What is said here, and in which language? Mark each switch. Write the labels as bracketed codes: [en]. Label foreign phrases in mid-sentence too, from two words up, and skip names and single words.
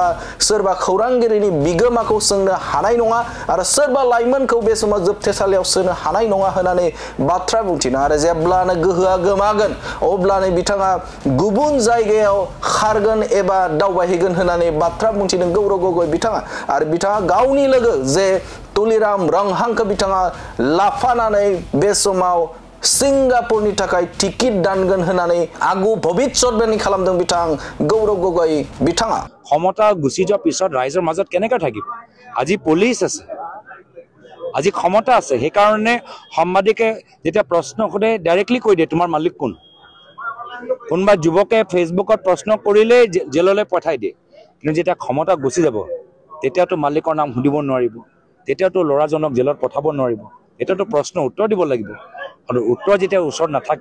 [brx] सोरबा खौरांगिरिनि बिगोमाखौ सोंनो हानाय नङा आरो सोरबा लाइमोनखौ बे समाव जोबथेसालियाव सोनो हानाय नङा होननानै बाथ्रा बुंथिनो आरो जेब्लानो गोहोआ गोमागोन अब्लानो बिथाङा गुबुन जायगायाव खारगोन एबा दावबायहैगोन होननानै बाथ्रा बुंथिदों गौरव गगৈ बिथाङा आरो बिथाङा गावनि लोगो जे तुलिराम रंहांखौ बिथाङा लाफानानै बे समाव सिंगापुरनि थाखाय टिकेट दानगोन होननानै आगु भबिष्यतबाणी खालामदों बिथां गौरव गगৈ बिथाङा [as] ক্ষমতা গুচি যোৱাৰ পিছত ৰাইজৰ মাজত কেনেকৈ থাকিব আজি পুলিচ আছে আজি ক্ষমতা আছে সেইকাৰণে সাংবাদিকে যেতিয়া প্ৰশ্ন কৰে ডাইৰেক্টলি কৈ দিয়ে তোমাৰ মালিক কোন কোনবা যুৱকে ফেচবুকত প্ৰশ্ন কৰিলে জেললৈ পঠাই দিয়ে কিন্তু যেতিয়া ক্ষমতা গুচি যাব তেতিয়াতো মালিকৰ নাম সুধিব নোৱাৰিব তেতিয়াতো ল'ৰাজনক জেলত পঠাব নোৱাৰিব এটাতো প্ৰশ্ন উত্তৰ দিব লাগিব আৰু উত্তৰ যেতিয়া ওচৰত নাথাকে